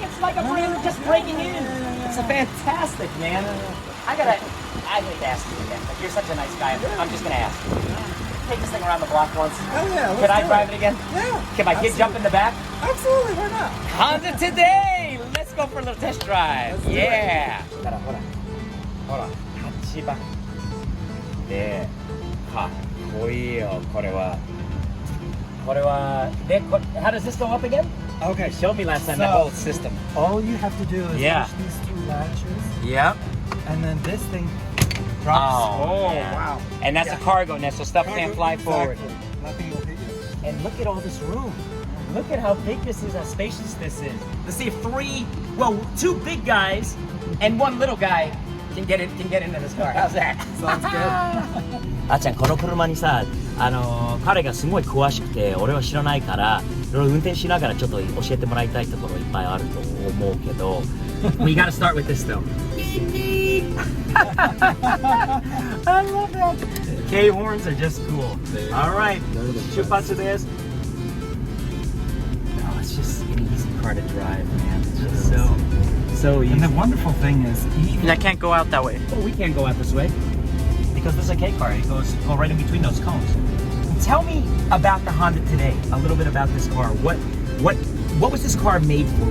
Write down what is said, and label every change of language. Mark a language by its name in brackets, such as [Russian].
[English] It's like a brand new, just breaking in. It's a fantastic, man. I hate to ask you again, but you're such a nice guy. I'm just gonna ask you. Take this thing around the block once. Oh yeah. Can I drive it again? Yeah. Can my kid jump in the back? Absolutely. Why not? Honda Today. Let's go for a little test drive. Yeah. [Japanese] ほら、8番で、かっこいいよ、これは。 [English] で、how does this go up again? Okay. You showed me last time the whole system. All you have to do is push these two latches. Yep. And then this thing drops. Oh, wow. And that's a cargo net, so stuff can't fly forward. Nothing will hit you. And look at all this room. Look at how big this is, how spacious this is. Let's see if two big guys and one little guy can get into this car. How's that? Sounds good. [Japanese] あっちゃん、この車にさ、彼がすごい詳しくて俺は知らないからいろいろ運転しながらちょっと教えてもらいたいところいっぱいあると思うけど [English] We gotta start with this though. I love that. K horns are just cool. Alright, [Japanese] 出発です。 [English] No, it's just an easy car to drive, man. It's just So easy. And the wonderful thing is, And I can't go out that way. Oh, we can't go out this way because this is a K car. It goes go right in between those cones. Tell me about the Honda Today. A little bit about this car. What was this car made for?